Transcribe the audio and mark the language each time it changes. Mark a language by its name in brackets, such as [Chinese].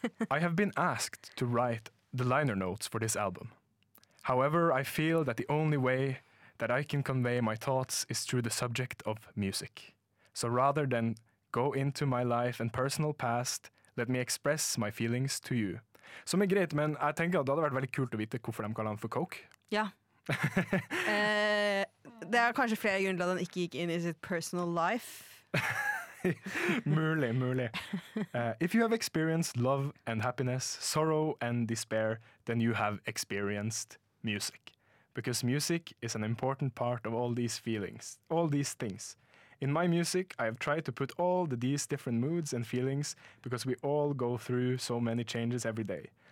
[English] I have been asked to write the liner notes for this album. However, I feel that the only way that I can convey my thoughts is through the subject of music. So rather than go into my life and personal past, let me express my feelings to you. [Norwegian] Som er greit, men jeg tenker at det hadde vært veldig kult å vite hvorfor de kaller han for Coke. Ja. Det er kanskje flere grunner at han ikke gikk inn i sitt [English] personal life. [Norwegian] Mulig, mulig. [English] If you have experienced love and happiness, sorrow and despair, then you have experienced music. Because music is an important part of all these feelings, all these things. In my music, I have tried to put all the, these different moods and feelings because we all go through so many changes every day.